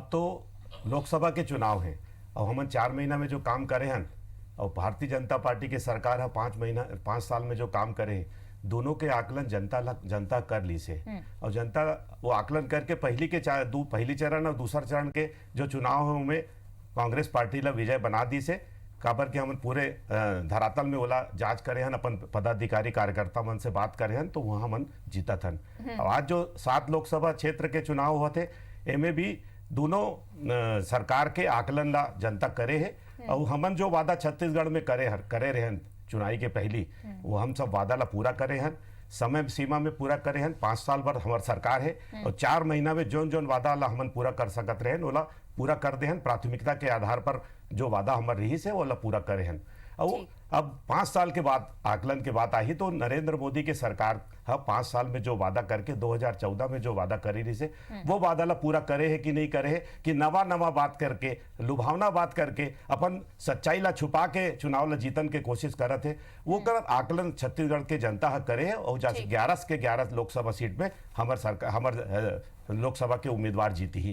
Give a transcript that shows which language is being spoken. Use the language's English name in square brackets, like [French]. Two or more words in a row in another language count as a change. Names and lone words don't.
[Chhattisgarhi] अब तो लोकसभा के चुनाव हैं और हमन 4 महीना में जो काम करे हैं और भारतीय जनता पार्टी के सरकार है 5 साल में जो काम करे हैं, दोनों के आकलन जनता कर ली से और जनता वो आकलन करके पहली चरण और दूसरा चरण के जो चुनाव है उनमें कांग्रेस पार्टी ला विजय बना दी से काबर के हम पूरे धरातल में ओला जांच करे हन, अपन पदाधिकारी कार्यकर्ता मन से बात करे हन, तो वहाँ मन जीतत हन। और आज जो 7 लोकसभा क्षेत्र के चुनाव होते एमे भी दोनों सरकार के आकलन ला जनता करे है और हमन जो वादा छत्तीसगढ़ में करे रहे हन चुनाई के पहली, वो हम सब वादा ला पूरा करे हन, समय सीमा में पूरा करे हन। 5 साल भर हमार सरकार है और 4 महीना में जोन वादा ला हमन पूरा कर सकत रहे ओला पूरा कर दे हन। प्राथमिकता के आधार पर जो वादा हमार रही से ओला पूरा करे हन। और अब 5 साल के बाद आकलन के बात आई तो नरेंद्र मोदी के सरकार 5 साल में जो वादा करके 2014 में जो वादा करी रही से वो वादा ला पूरा करे है कि नहीं करे है, कि नवा बात करके लुभावना बात करके अपन सच्चाई ला छुपा के चुनाव ला जीतन के कोशिश करत है। वो कर आकलन छत्तीसगढ़ के जनता करे है और 11 के 11 लोकसभा सीट में हमार लोकसभा के उम्मीदवार जीती ही।